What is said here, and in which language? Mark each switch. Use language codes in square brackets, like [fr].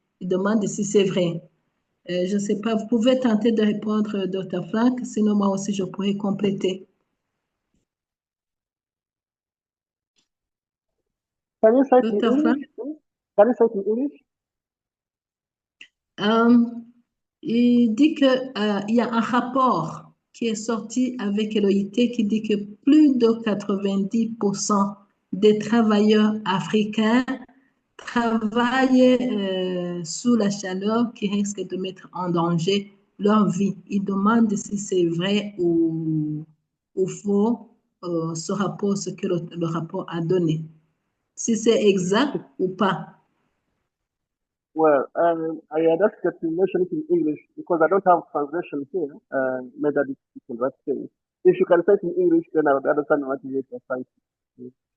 [fr] Il demande si c'est vrai. Je ne sais pas, vous pouvez tenter de répondre, Dr. Frank, sinon moi aussi je pourrais compléter. [en] Can you say it in English? Can you say it in English? [fr] Il dit qu'il y a un rapport qui est sorti avec l'OIT qui dit que plus de 90% des travailleurs africains travaillent sous la chaleur qui risque de mettre en danger leur vie. Ils demandent si c'est vrai ou faux ce rapport, ce que le rapport a donné. Si c'est exact ou pas. [en] Well, I had asked that you mention it in English because I don't have translation here. Maybe that you can write things. If you can say it in English, then I would understand what you are trying to say.